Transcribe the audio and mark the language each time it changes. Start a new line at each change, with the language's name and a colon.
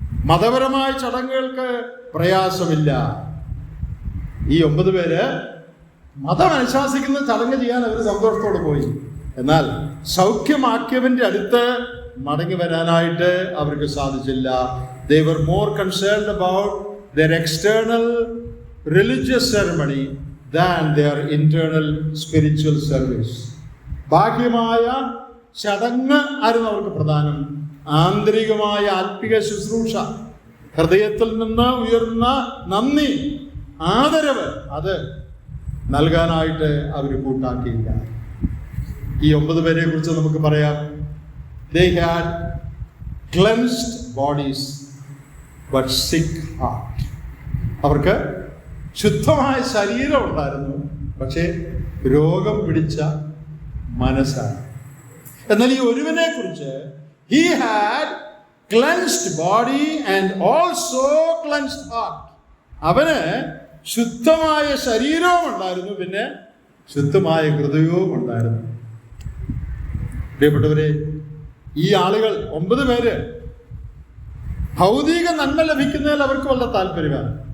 Malayalam: മതപരമായ ചടങ്ങുകൾക്ക് പ്രയാസമില്ല. ഈ 9 പേര് മതം അനുശാസിക്കുന്ന ചടങ്ങ് ചെയ്യാൻ അവർ സന്തോഷത്തോടെ പോയി. എന്നാൽ സൗഖ്യമാക്കിയവന്റെ അടുത്ത് മടങ്ങി വരാനായിട്ട് അവർക്ക് സാധിച്ചില്ല.
English: They were more concerned about their external religious ceremony than their internal spiritual service.
Malayalam: ബാഹ്യമായ ചടങ്ങ് ആയിരുന്നു അവർക്ക് പ്രധാനം. ആന്തരികമായ ആത്മിക ശുശ്രൂഷ, ഹൃദയത്തിൽ നിന്ന് ഉയർന്ന നന്ദി, ആദരവ്, അത് നൽകാനായിട്ട് അവർ കൂട്ടാക്കിയില്ല. ഈ 9 പേരെ കുറിച്ച് നമുക്ക് പറയാം.
English: They had cleansed bodies but sick heart.
Malayalam: അവർക്ക് ശുദ്ധമായ ശരീരം ഉണ്ടായിരുന്നു, പക്ഷേ രോഗം പിടിച്ച മനസ്സാണ്. എന്നാൽ ഈ ഒരുവനെ കുറിച്ച്
English: he had cleansed body and also cleansed heart.
Malayalam: അവന് ശുദ്ധമായ ശരീരവും ഉണ്ടായിരുന്നു, പിന്നെ ശുദ്ധമായ ഹൃദയവും ഉണ്ടായിരുന്നു. പ്രിയപ്പെട്ടവരെ, ഈ ആളുകൾ 9 പേര് ഭൗതിക നന്മ ലഭിക്കുന്നതിൽ അവർക്ക് വളരെ താല്പര്യമാണ്.